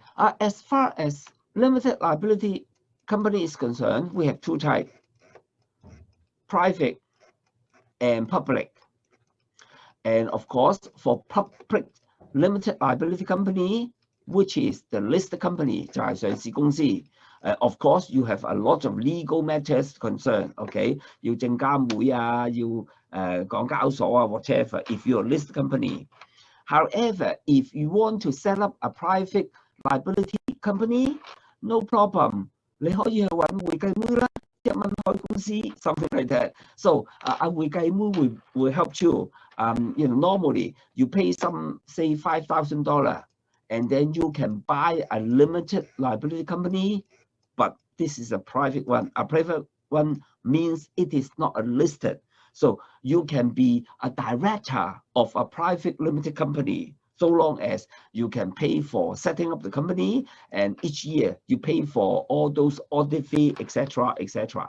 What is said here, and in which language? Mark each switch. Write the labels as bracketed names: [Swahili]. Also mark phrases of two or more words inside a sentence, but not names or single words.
[English] As far as limited liability company is concerned, we have two types: private and public. And of course, for public limited liability company, which is the listed company, [Cantonese] 就係上市公司. [English] Of course, you have a lot of legal matters concerned. [Cantonese] Okay, 要證監會啊，要港交所啊 whatever. [English] If you're a listed company, however, if you want to set up a private liability company, no problem. [Cantonese] 你可以去揾會計妹啦，即係蚊開公司 [English] something like that. [Cantonese] So 會計妹會 [English] help you. You know, normally you pay some say $5,000 and then you can buy a limited liability company, but this is a private one. A private one means it is not a listed. So you can be a director of a private limited company so long as you can pay for setting up the company, and each year you pay for all those audit fee, etc., etc.